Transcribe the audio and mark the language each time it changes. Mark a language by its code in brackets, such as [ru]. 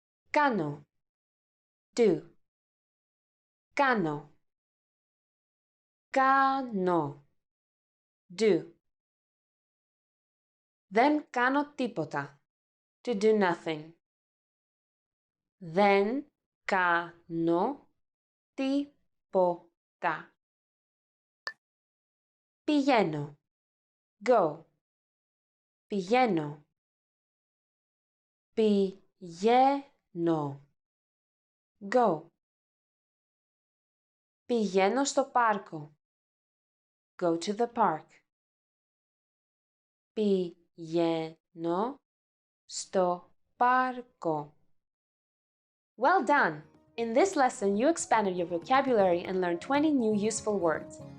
[el] Κάνω, do. Κάνω, κάνω, do. Δεν κάνω τίποτα, [en] to do nothing. [el] Δεν κάνω τίποτα. Πηγαίνω, go. Πηγαίνω, πηγαίνω, go. Πηγαίνω στο πάρκο, [en] go to the park. [el] Πηγαίνω στο πάρκο. [en] Well done! In this lesson, you expanded your vocabulary and learned 20 new useful words.